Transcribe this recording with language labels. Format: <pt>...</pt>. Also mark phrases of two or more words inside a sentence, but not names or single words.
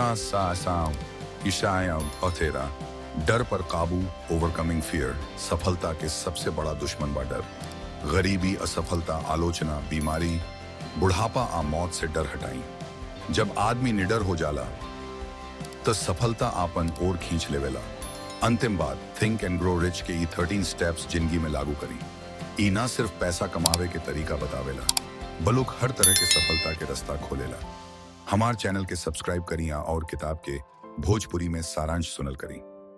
<bho>13 डर पर काबू</bho> <en>overcoming fear.</en> <bho>सफलता के सबसे बड़ा दुश्मन बा डर। गरीबी, असफलता, आलोचना, बीमारी, बुढ़ापा आ मौत से डर हटाई। जब आदमी निडर हो जाला तो सफलता आपन और खींच लेवेला। अंतिम बात थिंक एंड ग्रो रिच के 13 स्टेप्स जिंदगी में लागू करी। ई ना सिर्फ पैसा कमावे के तरीका बतावेला बलुक हर तरह के सफलता के रास्ता खोलेला। हमार चैनल के सब्सक्राइब करिया और किताब के भोजपुरी में सारांश सुनल करी।</bho>